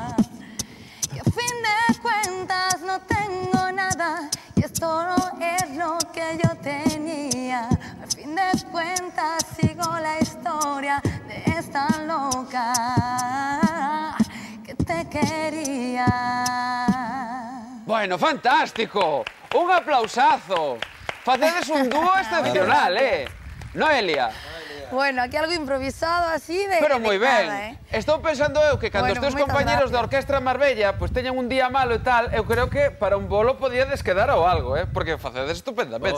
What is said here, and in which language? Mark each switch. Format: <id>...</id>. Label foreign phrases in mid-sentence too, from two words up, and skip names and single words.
<es>Y a fin de cuentas no tengo nada y esto no es lo que yo tenía. A fin de cuentas sigo la historia de esta loca que te quería. Bueno, fantástico! Un aplausazo!</es> <gl>Facedes un dúo excepcional, Noelia.</gl> <es>Bueno, aquí algo improvisado así de...</es> <gl>Pero moi ben. Nada, Estou pensando eu que cando os teus compañeros da Orquestra Marbella pois teñan un día malo e tal, eu creo que para un bolo podíades quedar ou algo, porque facedes estupendamente.</gl>